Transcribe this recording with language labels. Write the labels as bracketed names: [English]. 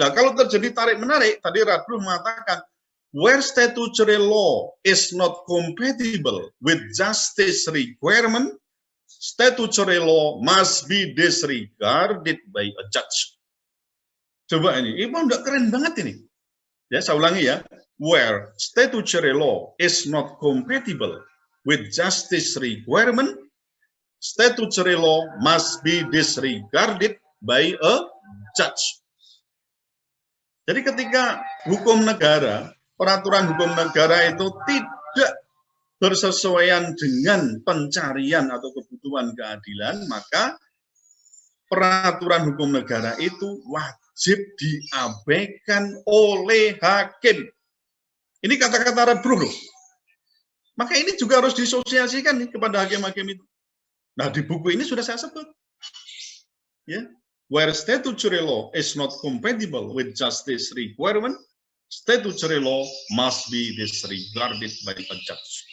[Indonesian] Nah, kalau terjadi tarik-menarik, tadi Radbruch mengatakan, [English] where statutory law is not compatible with justice requirement, statutory law must be disregarded by a judge. [Indonesian] Coba ini udah keren banget ini. Ya, saya ulangi ya. [English] Where statutory law is not compatible with justice requirement, statutory law must be disregarded by a judge. [Indonesian] Jadi ketika hukum negara, peraturan hukum negara itu tidak bersesuaian dengan pencarian atau kebutuhan keadilan, maka peraturan hukum negara itu wajib diabaikan oleh hakim. Ini kata-kata Red Bull loh. Maka ini juga harus disosialisasikan nih kepada hakim-hakim itu. Nah, di buku ini sudah saya sebut. Ya. [English] Where statutory law is not compatible with justice requirement, statutory law must be disregarded by a judge.